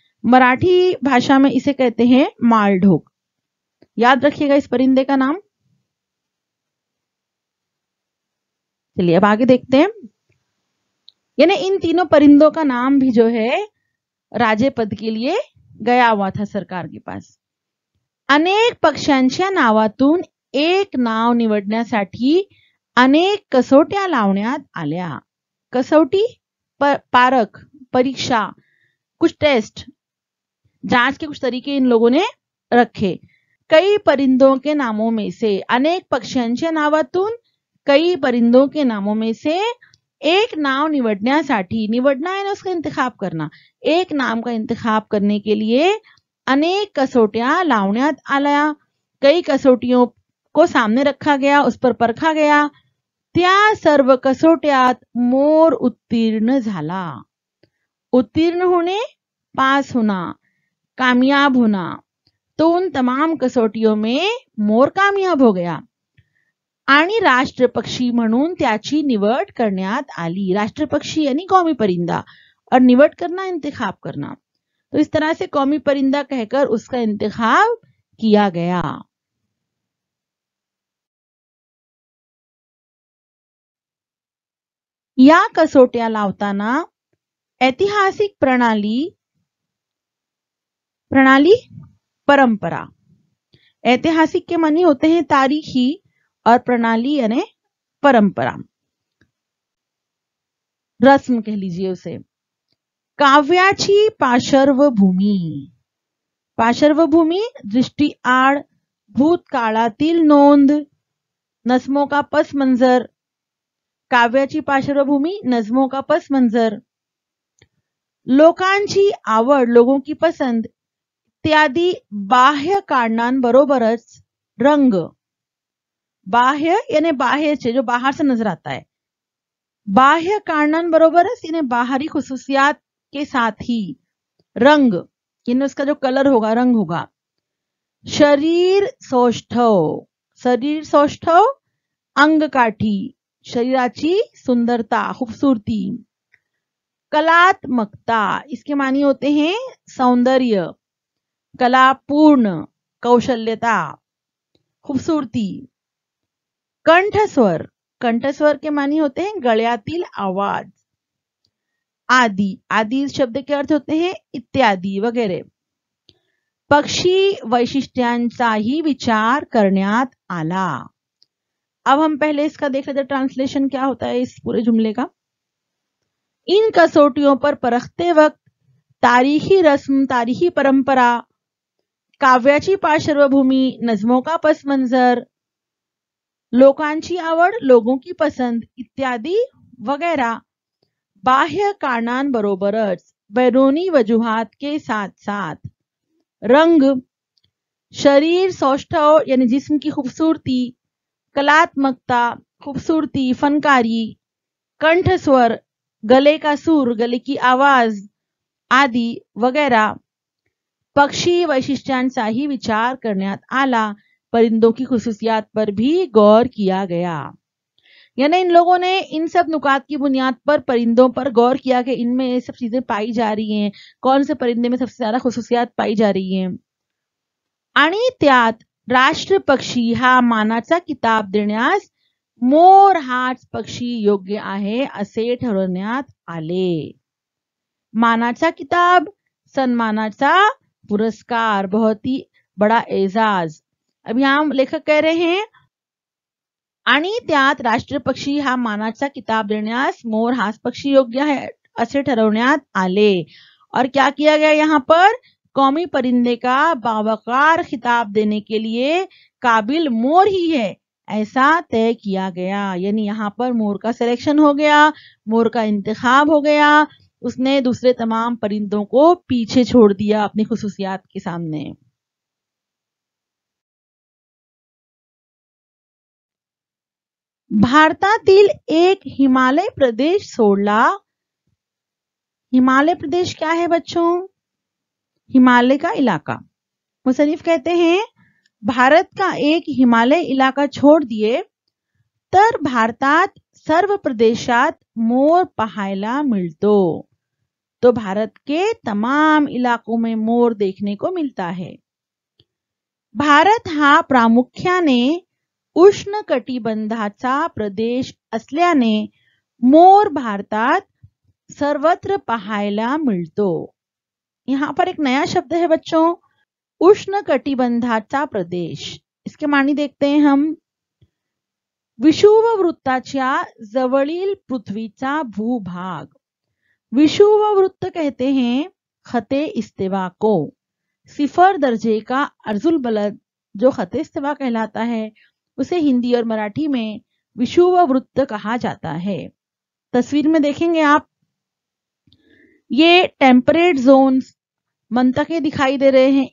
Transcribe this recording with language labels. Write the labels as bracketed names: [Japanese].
[Hindi] मराठी भाषा में इसे कहते हैं मालढोक. याद रखिएगा इस परिंदे का नाम. चलिए अब आगे देखते हैं. यानी इन तीनों परिंदों का नाम भी जो है राजे पद के लिए गया हुआ था सरकार के पास. [Marathi] अनेक पक्ष्यांच्या नावातून एक नाव निवडण्यासाठी अनेक कसोट्या लावण्यात आल्या. [Hindi] कसौटी, पारख, परीक्षा, कुछ टेस्ट, जांच के कुछ तरीके इन लोगों ने रखे. कई परिंदों के नामों में से, [Marathi] अनेक पक्ष्यांच्या नावातून [Hindi] कई परिंदों के नामों में से [Marathi] एक नाव निवडण्यासाठी, [Hindi] निवडना है ना उसका इंतखाब करना, एक नाम का इंतखाब करने के लिए [Marathi] अनेक कसोटियां लावण्यात आल्या. [Hindi] कई कसोटियों को सामने रखा गया, उस पर परखा गया. [Marathi] त्या सर्व कसोट्यात मोर उत्तीर्ण झाला. [Hindi] उत्तीर्ण होने, पास होना, कामयाब होना. तो उन तमाम कसोटियों में मोर कामयाब हो गया [Marathi] आणि राष्ट्रपक्षी म्हणून त्याची निवड करण्यात आली. [Hindi] राष्ट्रपक्षी यानी कौमी परिंदा, और निवड करना इंतखाब करना. तो इस तरह से कौमी परिंदा कहकर उसका इंतखाब किया गया. [Marathi] या कसोट्या लावताना ऐतिहासिक प्रणाली, परंपरा. [Hindi] ऐतिहासिक के मानी होते हैं तारीखी, और प्रणाली यानी परंपरा, रस्म कह लीजिए उसे. [Marathi] काव्याची पार्श्वभूमी. पार्श्वभूमी दृष्टी आड, भूतकाळातील नोंद, नज्मों का पस मंजर. काव्याची पार्श्वभूमी, [Hindi] नज्मों का पस मंजर. [Marathi] लोकांची आवड, [Hindi] लोगों की पसंद [Marathi] इत्यादी बाह्य कारणांबरोबरच रंग. [Hindi] बाह्य यानी बाहर से, जो बाहर से नजर आता है. [Marathi] बाह्य कारणांबरोबरच [Hindi] यानी बाहरी खुसूसियात के साथ ही रंग, यानी उसका जो कलर होगा, रंग होगा. [Marathi] शरीर सौष्ठव. शरीर सौष्ठव, अंगकाठी, शरीराची सुंदरता, खूबसूरती. [Hindi] कलात्मकता, इसके मानी होते हैं सौंदर्य, कलापूर्ण, कौशल्यता, खूबसूरती. कंठस्वर. कंठस्वर के मानी होते हैं [Marathi] गळ्यातील आवाज. [Hindi] आदि. आदि शब्द के अर्थ होते हैं इत्यादि, वगैरह. [Marathi] पक्षी वैशिष्ट्यांचाही विचार करण्यात आला. [Hindi] अब हम पहले इसका देख लेते हैं ट्रांसलेशन क्या होता है इस पूरे जुमले का. इन कसौटियों पर परखते वक्त तारीखी रस्म, तारीखी परंपरा, [Marathi] काव्याची पार्श्वभूमी, [Hindi] नज्मों का पस मंजर, [Marathi] लोकांची आवड, [Hindi] लोगों की पसंद इत्यादि वगैरह [Marathi] बाह्य कारणांबरोबरच [Hindi] बैरूनी वजूहात के साथ साथ रंग, शरीर सौष्ठव यानी जिस्म की खूबसूरती, कलात्मकता, खूबसूरती, फनकारी, कंठस्वर, गले का सुर, गले की आवाज आदि वगैरह [Marathi] पक्षी वैशिष्ट्यांचाही विचार करण्यात आला. [Hindi] परिंदों की खुसूसियात पर भी गौर किया गया. यानी इन लोगों ने इन सब नुकात की बुनियाद पर परिंदों पर गौर किया कि इनमें ये सब चीजें पाई जा रही हैं, कौन से परिंदे में सबसे ज्यादा खुसूसियात पाई जा रही हैं. [Marathi] आणि त्यात राष्ट्र पक्षी हा मानाचा किताब देण्यास मोर हाच पक्षी योग्य आहे असे ठरवण्यात आले. मानाचा किताब, सम्मानाचा पुरस्कार, [Hindi] बहुत ही बड़ा एजाज. अब यहाँ लेखक कह रहे हैं [Marathi] आणि त्यात राष्ट्रपक्षी हा मानाचा किताब देण्यास मोर हाच पक्षी योग्य है असे ठरवण्यात आले. [Hindi] और क्या किया गया यहाँ पर, कौमी परिंदे का बावकार खिताब देने के लिए काबिल मोर ही है ऐसा तय किया गया. यानी यहाँ पर मोर का सिलेक्शन हो गया, मोर का इंतखाब हो गया. उसने दूसरे तमाम परिंदों को पीछे छोड़ दिया अपनी खुसूसियात के सामने. [Marathi] भारतातील एक हिमालय प्रदेश सोडला. [Hindi] हिमालय प्रदेश क्या है बच्चों? हिमालय का इलाका. मुसन्निफ कहते हैं भारत का एक हिमालय इलाका छोड़ दिए [Marathi] तर भारतात सर्व प्रदेशात मोर पाहायला मिळतो. [Hindi] तो भारत के तमाम इलाकों में मोर देखने को मिलता है. [Marathi] भारत हा प्रामुख्याने उष्ण कटिबंधाचा प्रदेश असल्याने मोर भारतात सर्वत्र पाहायला मिळतो. [Hindi] यहाँ पर एक नया शब्द है बच्चों, उष्ण कटिबंधाचा प्रदेश. इसके मानी देखते हैं हम. [Marathi] विषुववृत्ताच्या जवळील पृथ्वीचा भूभाग. [Hindi] विषुववृत्त कहते हैं खते इस्तेवा को. सिफर दर्जे का अर्जुल बलद जो खते इस्तेवा कहलाता है उसे हिंदी और मराठी में विषुववृत्त कहा जाता है. तस्वीर में देखेंगे आप, ये टेम्परेट जोन्स मंतके दिखाई दे रहे हैं.